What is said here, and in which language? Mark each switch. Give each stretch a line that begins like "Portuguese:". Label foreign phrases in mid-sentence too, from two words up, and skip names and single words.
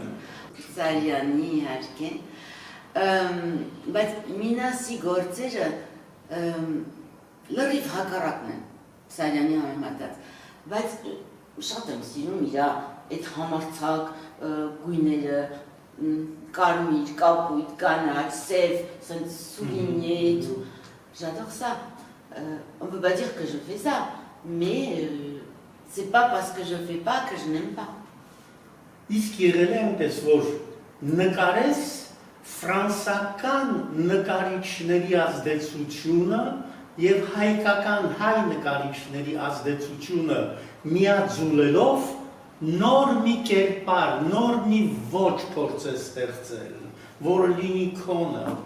Armenian: Սարյանի իհարկե, բայց Մինասի գործերը լրիվ հակառակն են Սարյանի համեմատած, բայց շատ եմ սիրում իր այդ համարձակ գույները, կարմիր, կապույտ, կանաչ, սև,
French: souligné et tout. J'adore ça. On ne peut pas dire que je fais ça, mais c'est pas parce que je fais pas que je n'aime pas.
Armenian: Իսկ եղել է այնպես, որ նկարես ֆրանսական նկարիչների ազդեցությունը եւ հայկական հայ նկարիչների ազդեցությունը միաձուլելով նոր մի կերպար, նոր մի ոճ փորձես ստեղծել, որը լինի քոնը։